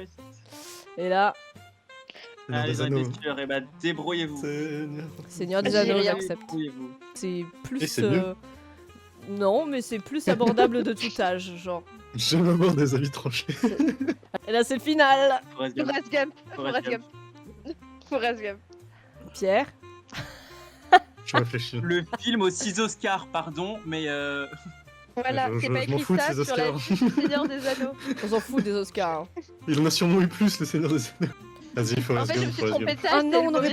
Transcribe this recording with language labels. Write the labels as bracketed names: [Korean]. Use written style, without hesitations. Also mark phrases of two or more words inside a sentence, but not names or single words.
[French] et là, Seigneur Allez, des les Anneaux. investisseurs, et bah débrouillez-vous. Seigneur des J'ai Anneaux, rien. j'accepte. Débrouillez-vous. C'est plus. Et c'est mieux. Non, mais c'est plus abordable de tout âge, genre. J'aime avoir des avis tranchés. Et là, c'est le final. Forrest Gump. Forrest Gump. Forrest Forrest Gump. Forrest Gump. Pierre. Je réfléchis. Le film aux 6 Oscars, pardon, mais Voilà, Je- c'est je- pas je m'en écrit fous de ça ces sur la Oscars. fiche du Seigneur des Anneaux. On s'en fout des Oscars. hein. Il en a sûrement eu plus, le Seigneur des Anneaux. Vas-y, En Forrest fait, je me Gump, suis Forrest trompée Gump. de ça. Ah c'était non, le on aurait